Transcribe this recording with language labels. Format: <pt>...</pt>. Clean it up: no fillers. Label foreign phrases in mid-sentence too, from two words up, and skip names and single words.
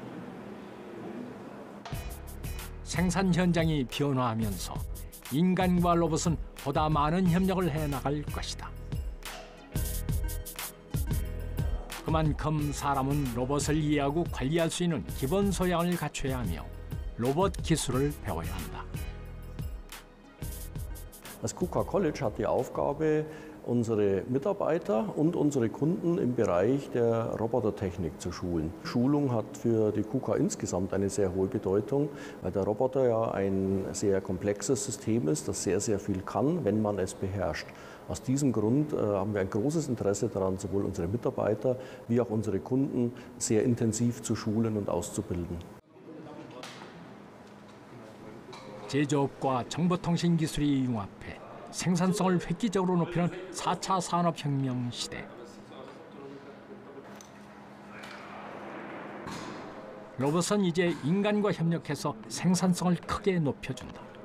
<ko>생산 현장이 변화하면서 인간과 로봇은 보다 많은 협력을 해나갈 것이다. 그만큼 사람은 로봇을 이해하고 관리할 수 있는 기본 소양을 갖춰야 하며 로봇 기술을 배워야 한다.</ko> <de>Das KUKA College hat die Aufgabe, unsere Mitarbeiter und unsere Kunden im Bereich der Robotertechnik zu schulen. Schulung hat für die KUKA insgesamt eine sehr hohe Bedeutung, weil der Roboter ja ein sehr komplexes System ist, das sehr, sehr viel kann, wenn man es beherrscht. Aus diesem Grund haben wir ein großes Interesse daran, sowohl unsere Mitarbeiter wie auch unsere Kunden sehr intensiv zu schulen und auszubilden.</de> <ko>제조업과 정보통신 기술이 융합해 생산성을 획기적으로 높이는 4차 산업혁명 시대. 로봇은 이제 인간과 협력해서 생산성을 크게 높여준다.</ko>